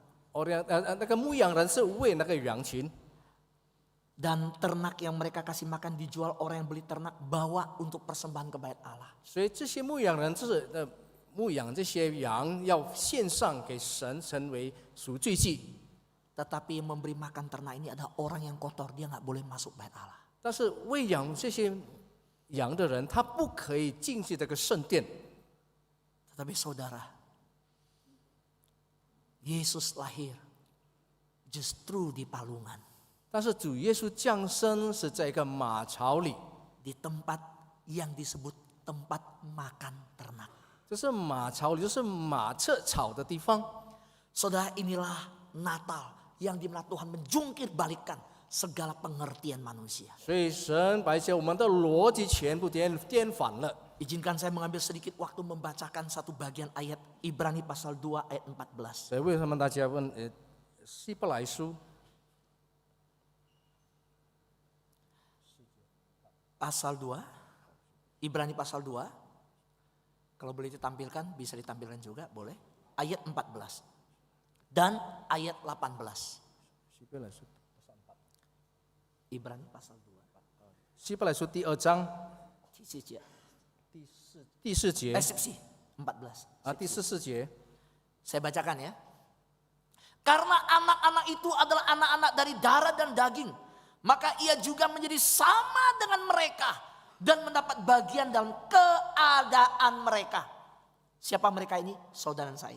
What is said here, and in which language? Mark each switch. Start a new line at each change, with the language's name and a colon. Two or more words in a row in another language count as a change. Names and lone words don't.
Chinese: orang 那个牧羊人是喂那个羊群，
Indonesian: dan ternak yang mereka kasih makan dijual orang yang beli ternak bawa untuk persembahan ke bait Allah.
Chinese: 所以这些牧羊人就是牧养这些羊，要献上给神，成为赎罪祭。
Indonesian: Tetapi yang memberi makan ternak ini adalah orang yang kotor, dia nggak boleh masuk bait Allah.
Chinese: 但是喂养这些羊的人，他不可以进去这个圣殿。
Indonesian: Tetapi saudara, Yesus lahir justru di palungan,
Chinese: 但是主耶稣降生是在一个马槽里，
Indonesian: di tempat yang disebut tempat makan ternak.
Chinese: 这是马槽里，就是马吃草的地方。
Indonesian: Saudara, inilah Natal yang dimana Tuhan menjungkir balikan segala pengertian manusia.
Chinese: 所以神把一些我们的逻辑全部颠反了。
Indonesian: Izinkan saya mengambil sedikit waktu membacakan satu bagian ayat Ibrani pasal 2 ayat 14.
Chinese: 所以为什么大家问希伯来书
Indonesian: Pasal 2, Ibrani pasal 2. Kalau boleh ditampilkan, bisa ditampilkan juga, boleh. Ayat 14 dan ayat 18.
Chinese: 希伯来书
Indonesian: Ibrani pasal 2.
Chinese: 希伯来书第2章 第4节
Indonesian: 14.
Chinese: 第14节，
Indonesian: Saya bacakan ya. Karena anak-anak itu adalah anak-anak dari darah dan daging, maka ia juga menjadi sama dengan mereka dan mendapat bagian dalam keadaan mereka. Siapa mereka ini? Saudara saya.